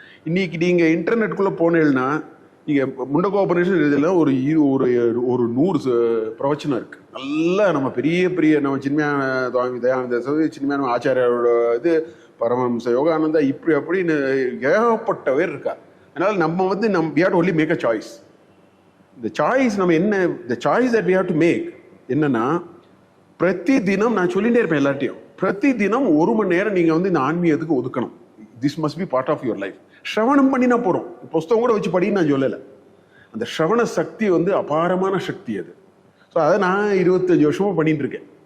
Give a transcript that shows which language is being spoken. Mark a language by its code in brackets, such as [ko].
[ta] இன்னைக்கு நீங்கள் இன்டர்நெட்டுக்குள்ளே போனீங்கன்னா நீங்கள் முண்டகோபனிஷன் இதில் ஒரு 100 பிரவச்சனம் இருக்குது. நல்லா நம்ம பெரிய நம்ம சின்மயான தயானந்த சின்மயான ஆச்சாரியோட இது பரமஹம்ச யோகானந்தா இப்படி அப்படின்னு ஏகப்பட்ட பேர் இருக்கா. அதனால நம்ம வந்து [en] we have to only make a choice. [ta] இந்த சாய்ஸ் நம்ம என்ன, [en] the choice that we have to make [ta] என்னன்னா, பிரதி தினம் நான் சொல்லிட்டே இருப்பேன் எல்லார்ட்டையும், பிரதி தினம் 1 மணி நேரம் நீங்கள் வந்து இந்த ஆன்மீகத்துக்கு ஒதுக்கணும். [en] This must be part of your life. [ta] ஸ்ரவணம் பண்ணினா போகிறோம், புஸ்தகம் கூட வச்சு படின்னு நான் சொல்லலை. அந்த ஸ்ரவண சக்தி வந்து அபாரமான சக்தி அது. ஸோ அதை நான் 25 வருஷமாக பண்ணிட்டு இருக்கேன்.